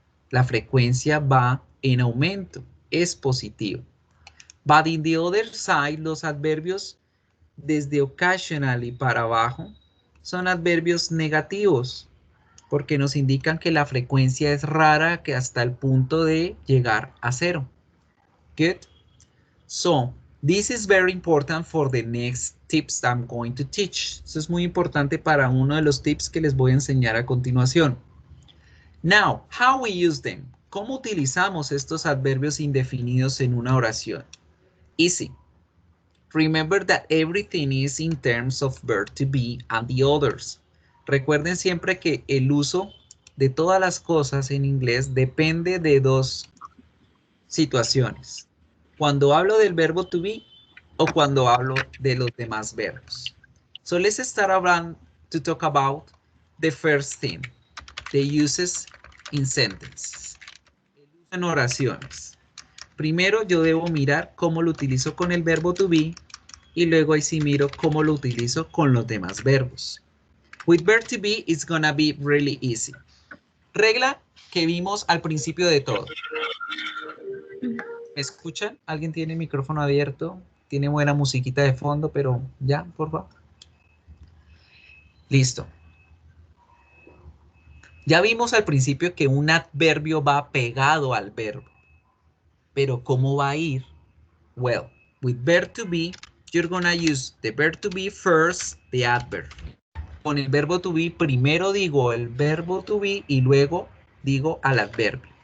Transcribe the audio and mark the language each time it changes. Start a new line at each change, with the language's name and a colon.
Spanish: La frecuencia va en aumento, es positivo.
English: But in the other side,
Spanish: los adverbios desde occasionally para abajo son adverbios negativos. porque nos indican que la frecuencia es rara que hasta el punto de llegar a 0.
English: Good. So, this is very important for the next tips I'm going to teach.
Spanish: Eso es muy importante para uno de los tips que les voy a enseñar a continuación.
English: Now, how we use them.
Spanish: ¿Cómo utilizamos estos adverbios indefinidos en una oración?
English: Easy. Remember that everything is in terms of verb to be and the others.
Spanish: Recuerden siempre que el uso de todas las cosas en inglés depende de dos situaciones. Cuando hablo del verbo to be o cuando hablo de los demás verbos.
English: So let's start around to talk about the first thing, the uses in sentences.
Spanish: El uso en oraciones. Primero yo debo mirar cómo lo utilizo con el verbo to be y luego ahí sí miro cómo lo utilizo con los demás verbos.
English: With verb to be, it's gonna be really easy.
Spanish: Regla que vimos al principio de todo. ¿Me escuchan? ¿Alguien tiene el micrófono abierto? Tiene buena musiquita de fondo, pero ya, por favor. Listo. Ya vimos al principio que un adverbio va pegado al verbo. Pero ¿cómo va a ir?
English: Well, with verb to be, you're gonna use the verb to be first, the adverb.
Spanish: Con el verbo to be, primero digo el verbo to be y luego digo al adverbio.